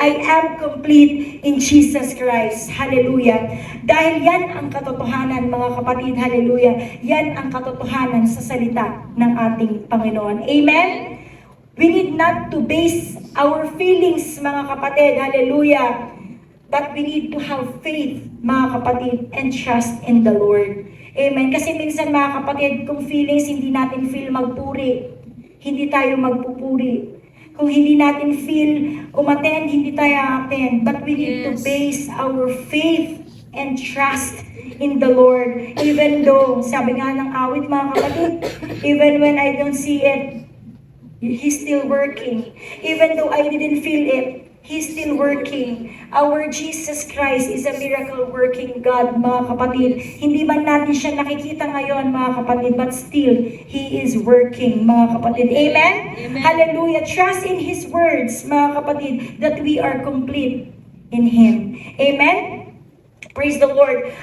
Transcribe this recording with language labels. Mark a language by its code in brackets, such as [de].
[en] I am complete in Jesus Christ. Hallelujah. [tl] Dahil yan ang katotohanan, mga kapatid. Hallelujah. Yan ang katotohanan sa salita ng ating Panginoon. [en] Amen? We need not to base our feelings, [tl] mga kapatid. [en] Hallelujah. But we need to have faith, [tl] mga kapatid, [en] and trust in the Lord. Amen. [tl] Kasi minsan, mga kapatid, kung feelings hindi natin feel magpuri, hindi tayo magpupuri. Kung hindi natin feel umattend, hindi tayo attend. [en] But we need to base our faith and trust in the Lord. Even though, [tl] sabi nga ng awit, mga kapatid, [en] even when I don't see it, He's still working. Even though I didn't feel it, He's still working. Our Jesus Christ is a miracle-working God, [tl] mga kapatid. Hindi man natin siya nakikita ngayon, mga kapatid, [en] but still, He is working, [tl] mga kapatid. Amen? Amen. [en] Hallelujah. Trust in His words, [tl] mga kapatid, [en] that we are complete in Him. Amen? Praise the Lord.